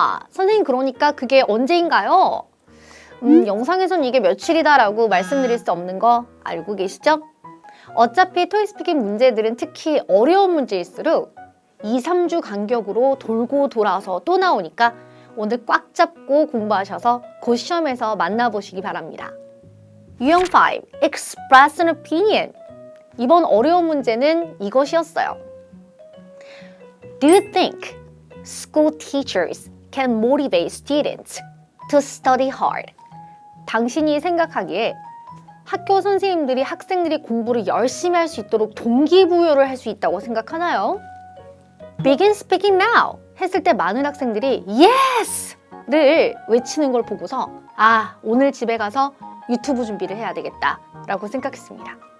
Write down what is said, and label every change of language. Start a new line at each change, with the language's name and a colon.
Korean: 선생님 그러니까 그게 언제인가요? 영상에선 이게 며칠이다라고 말씀드릴 수 없는 거 알고 계시죠? 어차피 토이 스피킹 문제들은 특히 어려운 문제일수록 2, 3주 간격으로 돌고 돌아서 또 나오니까 오늘 꽉 잡고 공부하셔서 곧 시험에서 만나보시기 바랍니다. 유형 5,
English: Express an opinion.
Korean: 이번 어려운 문제는 이것이었어요.
English: Do you think school teachers can motivate students to study hard?
Korean: 당신이 생각하기에 학교 선생님들이 학생들이 공부를 열심히 할 수 있도록 동기부여를 할 수 있다고 생각하나요?
English: Begin speaking now!
Korean: 했을 때 많은 학생들이 Yes! 를 외치는 걸 보고서 오늘 집에 가서 유튜브 준비를 해야 되겠다 라고 생각했습니다.